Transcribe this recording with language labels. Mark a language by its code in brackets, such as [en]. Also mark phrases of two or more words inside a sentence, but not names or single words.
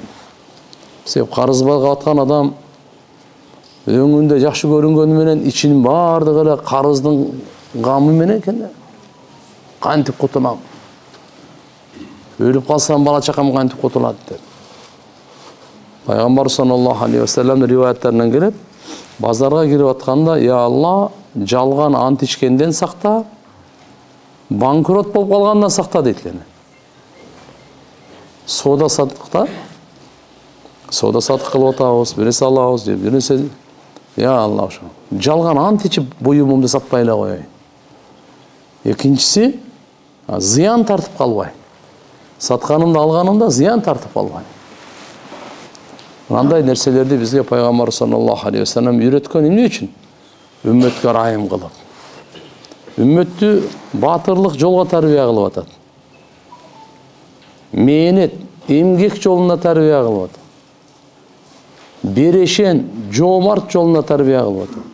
[ky] Себеп карызга баткан адам өңүндө жакшы көрүнгөнү менен ичинин баардыгы эле карыздын гамы менен экен да. Кантип кутулам? Өлүп калсам бала чакам кантип кутулат деп. Пайгамбар [ar] صلى الله عليه وسلم [ky] риваяттарынан келет, базарга кирип атканда, [ar] يا الله, [ky] жалган ант ичкенден сакта, банкрот болуп калгандан сакта дейт эле. Сода сатыкта, сода сатык кылып атабыз, биресе алабыз деп, биресе, [ar] يا الله, [ky] ошо жалган ант ичип буюмумду сатпай эле коеюн. Экинчиси, зыян тартып калбай. Сатканымды алганымда зыян тартып калбай. Мындай нерселерди бизге пайгамбар [ar] صلى الله عليه وسلم [ky] үйрөткөн эмне үчүн? Үммөткө райым кылып. Үммөттү батырлык жолго тарбия кылып атат. Мээнет, эмгек жолуна тарбия кылып атат. Берешен, жоомарт жолуна тарбия кылып атат.